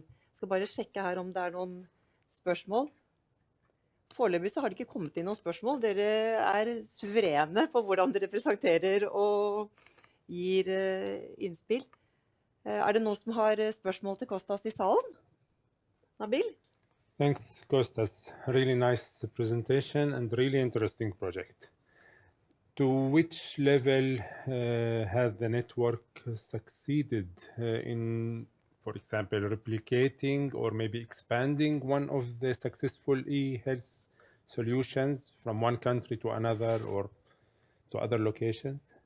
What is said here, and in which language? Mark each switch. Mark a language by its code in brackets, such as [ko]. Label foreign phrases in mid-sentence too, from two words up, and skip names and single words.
[no] Jeg skal bare sjekke her om det er noen spørsmål. Foreløpig så har det ikke kommet inn noen spørsmål. Dere er suverene på hvordan dere presenterer og gir innspill. Er det noen som har spørsmål til Kostas i salen? Nabil? [en] Thanks, Kostas. Really nice presentation and really interesting project. To which level has the network succeeded in, for example, replicating or maybe expanding one of the successful eHealth solutions from one country to another or to other locations?